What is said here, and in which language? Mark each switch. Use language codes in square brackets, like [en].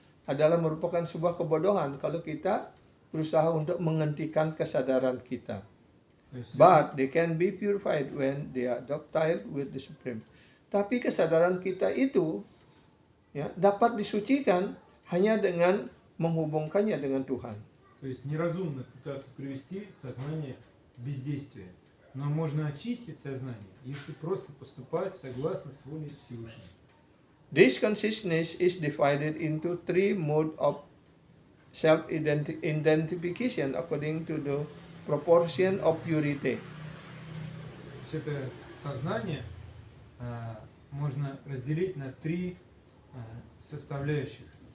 [id] Adalah merupakan sebuah kebodohan kalau kita berusaha untuk menghentikan kesadaran kita. [en] But they can be purified when they are docile with the Supreme. [id] Tapi kesadaran kita itu ya, dapat disucikan hanya dengan menghubungkannya dengan Tuhan. [ru] То есть неразумно пытаться привести сознание в бездействие. Но можно очистить сознание, если просто поступать согласно с волей Всевышнего. [en] This consciousness is divided into three modes of self-identification according to the proportion of purity. [ru] Это сознание можно разделить на три составляющих.